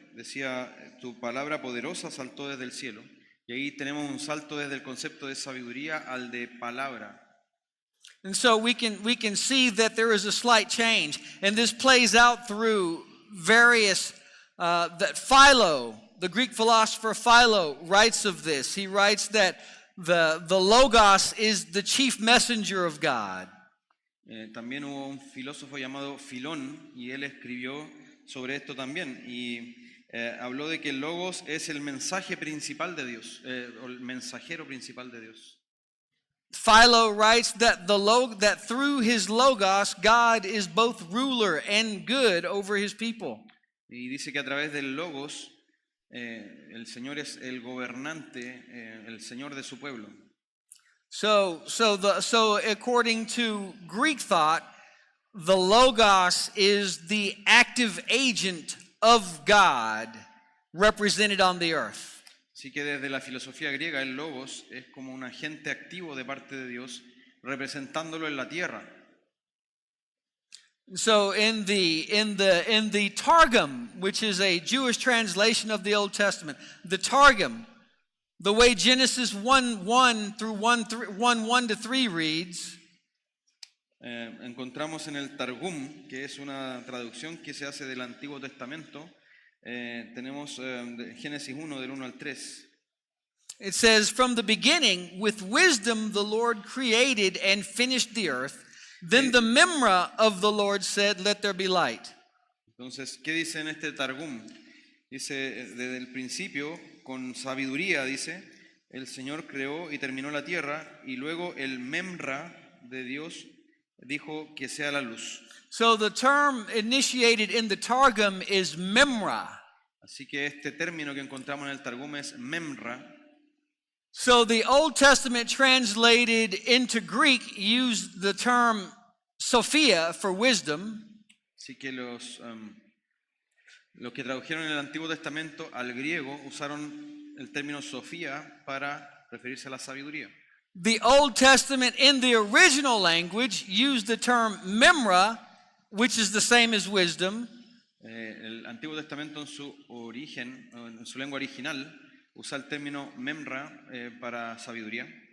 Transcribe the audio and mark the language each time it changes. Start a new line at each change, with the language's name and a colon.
Spanish: Decía, tu palabra poderosa saltó desde el cielo. Y ahí tenemos un salto desde el concepto de sabiduría al de palabra.
English: And so we can see that there is a slight change. And this plays out through various, that Philo, the Greek philosopher Philo, writes of this. He writes that the Logos is the chief messenger of God.
Spanish: También hubo un filósofo llamado Filón y él escribió sobre esto también y habló de que el Logos es el mensaje principal de Dios, o el mensajero principal de Dios.
English: Philo writes that that through his Logos, God is both ruler and good over his people.
Spanish: Y dice que a través del Logos, el Señor es el gobernante, el Señor de su pueblo.
English: So according to Greek thought, the Logos is the active agent of God represented on the earth.
Spanish: Así que desde la filosofía griega el Logos es como un agente activo de parte de Dios representándolo en la tierra.
English: So in the Targum, which is a Jewish translation of the Old Testament, the Targum, the way Genesis 1:1 through 1:1 to 3 reads,
Spanish: encontramos en el Targum, que es una traducción que se hace del Antiguo Testamento, tenemos Génesis 1 del 1 al 3.
English: It says, "From the beginning, with wisdom the Lord created and finished the earth. Then the Memra of the Lord said, let there be light."
Spanish: Entonces, ¿qué dice en este Targum? Dice, desde el principio, con sabiduría, dice, el Señor creó y terminó la tierra, y luego el Memra de Dios dijo que sea la luz.
English: So the term initiated in the Targum is Memra.
Spanish: Así que este término que encontramos en el Targum es Memra.
English: So the Old Testament translated into Greek used the term Sophia for wisdom.
Spanish: Así que los que tradujeron el Antiguo Testamento al griego usaron el término Sofía para referirse a la sabiduría.
English: The Old Testament in the original language used the term Memra, which is the same as wisdom.
Spanish: El Antiguo Testamento en su origen, en su lengua original, usa el término Memra para sabiduría.